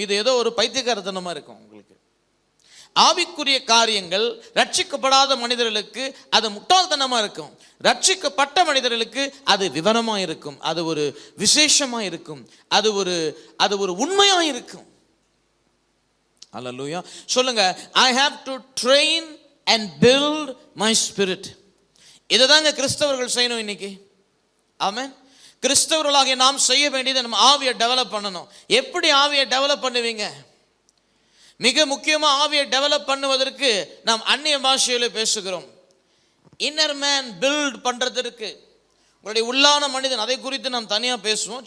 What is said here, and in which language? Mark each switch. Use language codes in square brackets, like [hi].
[ta] இது ஏதோ ஒரு பைத்தியக்காரத்தனமா இருக்கும் உங்களுக்கு. ஆவிக்குரிய காரியங்கள் ரட்சிக்கப்படாத மனிதர்களுக்கு அது முட்டாள்தனமா இருக்கும். ரட்சிக்கப்பட்ட மனிதர்களுக்கு அது விவரமா இருக்கும், அது ஒரு விசேஷமா இருக்கும், அது ஒரு உண்மையா இருக்கும். அல்லேலூயா. சொல்லுங்க, [en] I have to train and build my spirit. [ta] இதுதாங்க கிறிஸ்தவர்கள் செய்யணும் இன்னைக்கு. ஆமென். கிறிஸ்தவர்களாகிய நாம் செய்ய வேண்டியது நம்ம ஆவியை டெவலப் பண்ணணும். எப்படி ஆவியை டெவலப் பண்ணுவீங்க? மிக முக்கியமா ஆவியை டெவலப் பண்ணுவதற்கு நாம் அந்நிய பாஷையில பேசுகிறோம். இன்னர் மேன் பில்ட் பண்றதற்கு, உங்களுடைய உள்ளான மனிதன், அதை குறித்து நாம் தனியா பேசுவோம்.